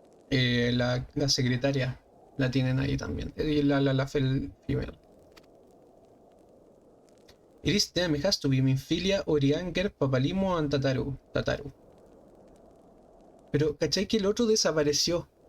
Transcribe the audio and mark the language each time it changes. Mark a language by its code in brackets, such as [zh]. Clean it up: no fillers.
[es] La secretaria la tienen ahí también. Y la Lalafel female. [en] It is them, it has to be Minfilia, Orianger, Papalimo and Tataru. [es] Pero, ¿cachai que el otro desapareció?